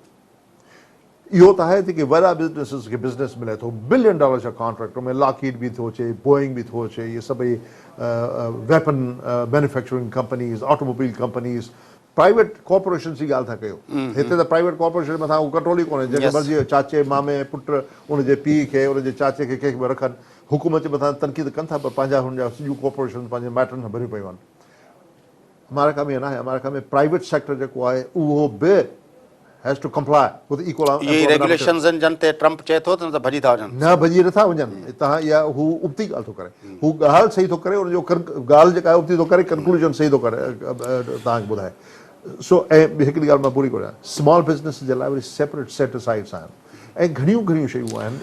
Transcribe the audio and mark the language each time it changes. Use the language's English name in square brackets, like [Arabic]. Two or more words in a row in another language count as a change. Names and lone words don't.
[Sindhi] इहो त आहे कि वॾा बिज़नेसिस खे बिज़नेस मिले थो, $1 बिलियन जा कॉन्ट्रैक्ट में लॉकहीड बि थो अचे, बोइंग बि थो अचे, इहे सभई [English] weapon manufacturing companies, automobile companies, private corporation [Sindhi] जी ॻाल्हि था कयो। हिते त [English] private corporation [Sindhi] मथां उहो कंट्रोल ई कोन्हे। जंहिंखे मर्ज़ी चाचे, मामे, पुट, उनजे पीउ खे, उनजे चाचे खे, कंहिंखे बि रखनि, हुकूमत जे मथां तनक़ीद कनि था, पर पंहिंजा हुनजा सॼियूं कॉर्पोरेशन पंहिंजे माइटनि सां भरियूं पियूं आहिनि। अमेरिका में न आहे। अमेरिका में [English] private sector [Sindhi] जेको आहे उहो बि [English] has to comply with equal [Sindhi] रेगुलेशंस आहिनि जन ते ट्रम्प चए थो त भॼी था वञनि। न भॼी नथा वञनि। तव्हां इहा हू उबती ॻाल्हि थो करे, हू ॻाल्हि सही थो करे, उनजो ॻाल्हि जेका आहे उबती थो करे, कंक्लूजन सही थो करे तव्हांखे ॿुधाए। सो ऐं हिकिड़ी ॻाल्हि मां पूरी करियां, [English] small business [Sindhi] जे लाइ वरी [English] separate set asides [Sindhi] आहिनि ऐं घणियूं घणियूं शयूं आहिनि।